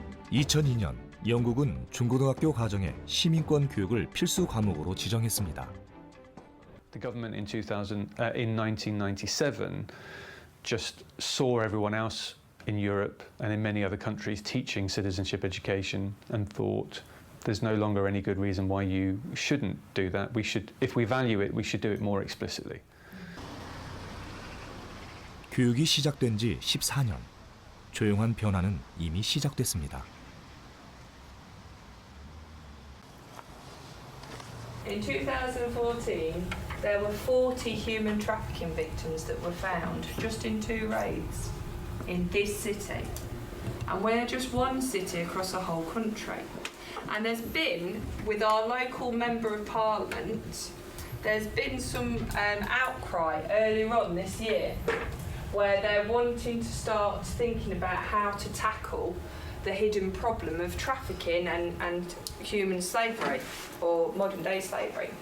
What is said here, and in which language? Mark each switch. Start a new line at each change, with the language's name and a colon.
Korean: 2002년 영국은 중고등학교 과정에 시민권 교육을 필수 과목으로 지정했습니다.
English: The government in 1997 just saw everyone else in Europe and in many other countries teaching citizenship education and thought there's no longer any good reason why you shouldn't do that. We should, if we value it, we should do it more explicitly.
Korean: 교육이 시작된 지 14년. 조용한 변화는 이미 시작됐습니다.
English: In 2014, there were 40 human trafficking victims that were found just in 2 raids in this city. And we're just one city across the whole country. And there's been, with our local Member of Parliament, there's been some outcry earlier on this year where they're wanting to start thinking about how to tackle the hidden problem of trafficking and human slavery, or modern day slavery.